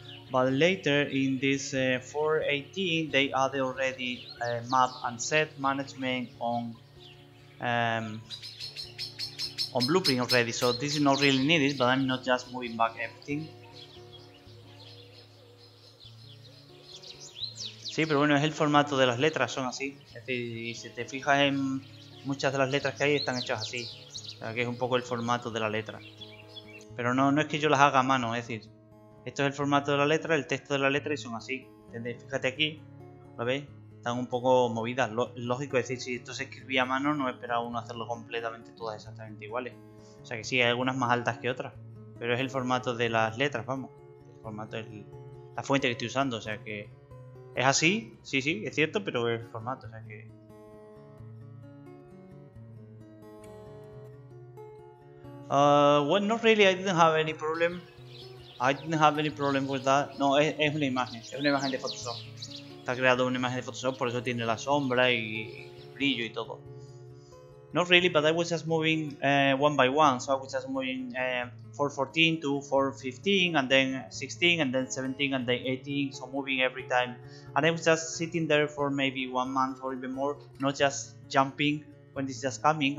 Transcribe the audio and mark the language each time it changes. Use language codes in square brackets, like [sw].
[en] But later in this 4.18 they added already map and set management on Blueprint already, so this is not really needed, but I'm not just moving back everything. [es] Sí, pero bueno, es el formato de las letras, son así. Es decir, si te fijas en muchas de las letras que hay, están hechas así. O sea, que es un poco el formato de la letra. Pero no es que yo las haga a mano, es decir, esto es el formato de la letra, el texto de la letra y son así. ¿Entendéis? Fíjate aquí, ¿lo veis? Están un poco movidas. Lógico, es decir, si esto se escribía a mano, no esperaba uno hacerlo completamente todas exactamente iguales. O sea que sí, hay algunas más altas que otras. Pero es el formato de las letras, vamos. El formato es la fuente que estoy usando, o sea que... ¿Es así? Sí, es cierto, pero es el formato, o sea que... [en] Well, not really, I didn't have any problem. I didn't have any problem with that. [es] No, es una imagen de Photoshop. Está creado una imagen de Photoshop, por eso tiene la sombra y brillo y todo. [en] Not really, but I was just moving one by one. So I was just moving 414 to 415, and then 16, and then 17, and then 18. So moving every time. And I was just sitting there for maybe 1 month or even more, not just jumping when this is just coming.